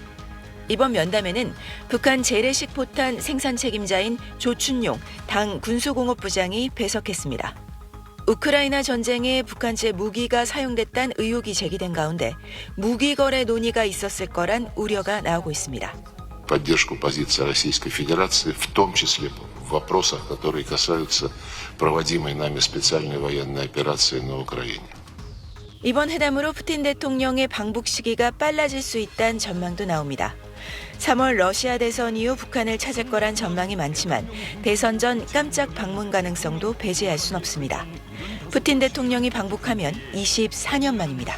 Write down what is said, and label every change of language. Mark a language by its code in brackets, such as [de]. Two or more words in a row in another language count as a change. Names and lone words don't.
[ko] 이번 면담에는 북한 재래식 포탄 생산 책임자인 조춘용 당 군수공업부장이 배석했습니다. 우크라이나 전쟁에 북한제 무기가 사용됐다는 의혹이 제기된 가운데 무기 거래 논의가 있었을 거란 우려가 나오고 있습니다. [ru] поддержку позиции Российской Федерации, в том числе в вопросах, которые касаются проводимой нами специальной военной операции на Украине. [ko] 이번 회담으로 푸틴 대통령의 방북 시기가 빨라질 수 있다는 전망도 나옵니다. 3월 러시아 대선 이후 북한을 찾을 거란 전망이 많지만 대선 전 깜짝 방문 가능성도 배제할 순 없습니다. 푸틴 대통령이 방북하면 24년 만입니다.